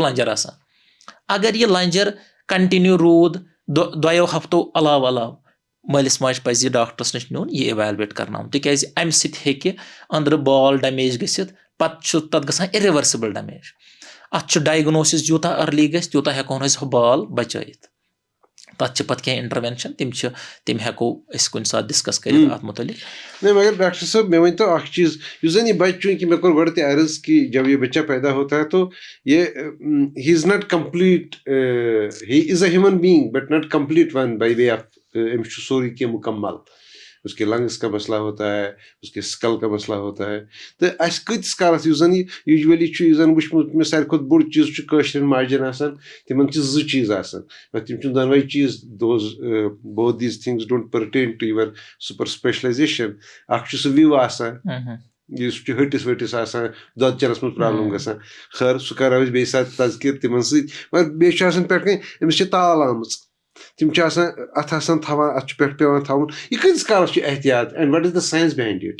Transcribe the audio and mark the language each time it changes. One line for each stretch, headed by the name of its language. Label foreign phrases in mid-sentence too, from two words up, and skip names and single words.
Kashmiri: لنجر آسان اگر یہِ لنجر کنٹِنیو روٗد 2 ہفتو علاوٕ مٲلِس ماجہِ پزِ یہِ ڈاکٹرس نِش نیُن یہِ اِویلویٹ کرناوُن تِکیازِ امہِ سۭتۍ ہیٚکہِ أنٛدرٕ بال ڈیمیج گٔژھِتھ پتہٕ چھُ تتھ گژھان
English: irreversible damage
Kashmiri: اَتھ چھُ ڈایگنوسِس یوٗتاہ أرلی گژھِ تیوٗتاہ ہٮ۪کہون أسۍ ہُہ بال بچٲیِتھ تَتھ چھِ پَتہٕ کینٛہہ اِنٹَروٮ۪نشَن تِم ہٮ۪کو أسۍ کُنہِ ساتہٕ ڈِسکَس کٔرِتھ اَتھ مُتعلِق. نہیں مگر ڈاکٹر صٲب مےٚ ؤنۍتو اَکھ چیٖز یُس زَن یہِ بَچہِ چوٗنٛکہِ مےٚ کوٚر گۄڈٕ تہِ عرض
Urdu: کہ جب یہ بچہ پیدا ہوتا ہے تو یہ
English: he is not complete he is a human being but not complete one by way of
Kashmiri: أمِس چھُ سورُے کینٛہہ مُکمل.
Urdu: اس کے لنگس کا مسئلہ ہوتا ہے, اس کے سکل کا مسئلہ ہوتا ہے.
Kashmiri: تہٕ اَسہِ کۭتِس کالس یُس زن یہِ یوٗجؤلی چھُ یُس زن وٕچھمُت مےٚ ساروی کھۄتہٕ بوٚڑ چیٖز چھُ کٲشرٮ۪ن ماجٮ۪ن آسان تِمن چھِ 2 چیٖز آسان تِم چھِ دۄنوَے چیٖز
English: both these things don't pertain to your super specialization.
Kashmiri: اکھ چھُ سُہ وِو آسان یُس چھُ ۂٹِس ؤٹِس آسان دۄد چٮ۪نس منٛز پرابلم گژھان. خٲر سُہ کرو أسۍ بیٚیہِ ساتہٕ تذکر تِمن سۭتۍ. مگر بیٚیہِ چھُ آسان پٮ۪ٹھٕ کَنۍ أمِس چھِ تال آمٕژ تِم چھِ آسان اَتھ آسان تھاوان اَتھ چھُ پٮ۪ٹھٕ پٮ۪وان تھاوُن. یہِ کۭتِس کالس چھُ احتیاط
English: and what is the science behind it?